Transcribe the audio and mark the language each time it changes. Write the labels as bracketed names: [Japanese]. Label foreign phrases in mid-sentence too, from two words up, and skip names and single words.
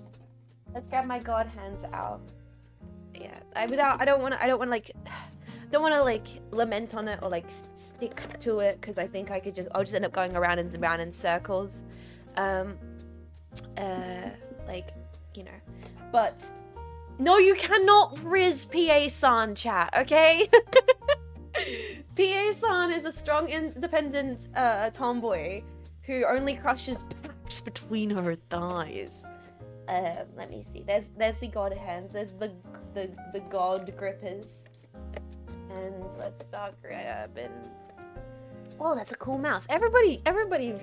[English] Let's grab my god hands out. Yeah, I don't want to like lament on it or like stick to it, because I think I'll just end up going around and around in circles. Like, you know, but no, you cannot riz PA-san, chat, okay? PA-san is a strong, independent tomboy who only crushes packs between her thighs. Let me see. There's the god hands. There's the god grippers. And let's start grabbing. Oh, that's a cool mouse.